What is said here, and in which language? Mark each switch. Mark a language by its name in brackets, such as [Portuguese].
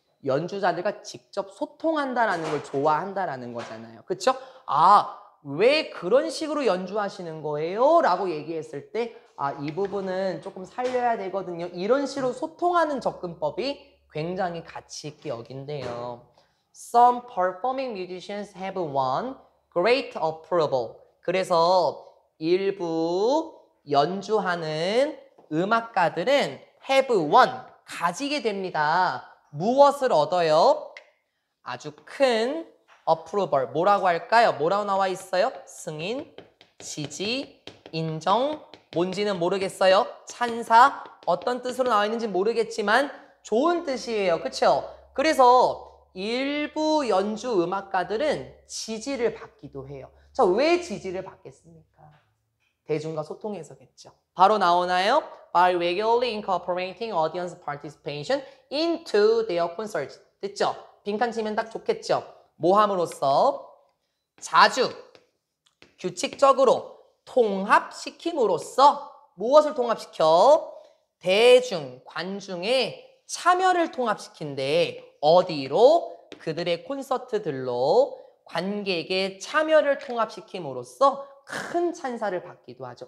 [Korean] 연주자들과 직접 소통한다라는 걸 좋아한다라는 거잖아요. 그렇죠? 왜 그런 식으로 연주하시는 거예요? 라고 얘기했을 때 이 부분은 조금 살려야 되거든요. 이런 식으로 소통하는 접근법이 굉장히 가치 있게 여긴대요. [English] Some performing musicians have won great approval. [Korean] 그래서 일부 연주하는 음악가들은 [English] have won, [Korean] 가지게 됩니다. 무엇을 얻어요? 아주 큰 approval. 뭐라고 할까요? 뭐라고 나와 있어요? 승인, 지지, 인정, 뭔지는 모르겠어요. 찬사, 어떤 뜻으로 나와 있는지 모르겠지만 좋은 뜻이에요. 그렇죠? 그래서 일부 연주 음악가들은 지지를 받기도 해요. 자, 왜 지지를 받겠습니까? 대중과 소통해서겠죠. 바로 나오나요? [English] By regularly incorporating audience participation into their concerts. [Korean] 됐죠? 빈칸 치면 딱 좋겠죠? 뭐 함으로써? 자주, 규칙적으로 통합시킴으로써 무엇을 통합시켜? 대중, 관중의 참여를 통합시킨대. 어디로? 그들의 콘서트들로 관객의 참여를 통합시킴으로써 큰 찬사를 받기도 하죠.